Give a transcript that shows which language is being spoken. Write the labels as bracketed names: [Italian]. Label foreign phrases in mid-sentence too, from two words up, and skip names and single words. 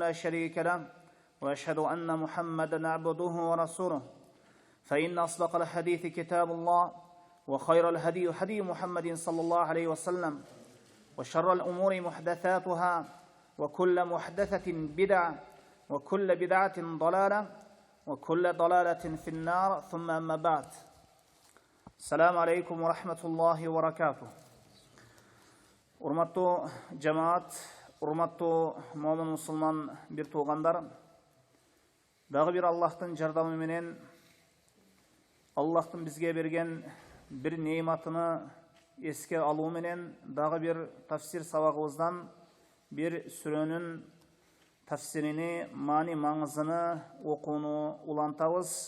[Arabic] لا شريك له وأشهد أن محمدا عبده ورسوله فإن أصدق الحديث كتاب الله وخير الهدي هدي محمد صلى الله عليه وسلم وشر الأمور محدثاتها وكل محدثة بدعة وكل بدعة ضلالة وكل ضلالة في النار ثم أما بعد السلام عليكم ورحمة الله وبركاته. [Kyrgyz] Урматтуу жамаат, урматтуу момун мусулман бир туугандар, дагы бир Аллахтын жардамы менен Аллахтын бизге берген бир неиматыны эске алуу менен дагы бир тафсир сабагыбыздан бир сүрөнүн тафсирини, маани маңызыны окууну улантабыз.